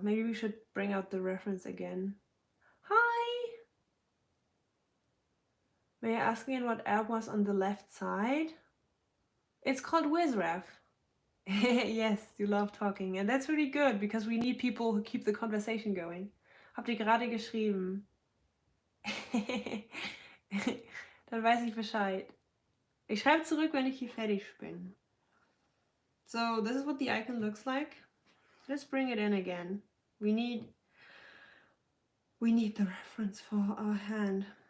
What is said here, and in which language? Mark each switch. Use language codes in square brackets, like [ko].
[en] Maybe we should bring out the reference again. Hi. May I ask again what app was on the left side? It's called WizRef. Yes, you love talking. And that's really good because we need people who keep the conversation going. [de] Habt ihr gerade geschrieben? Dann weiß ich Bescheid. Ich schreibe zurück, wenn ich hier fertig bin. [en] So this is what the icon looks like. Let's bring it in again. We need the reference for our hand.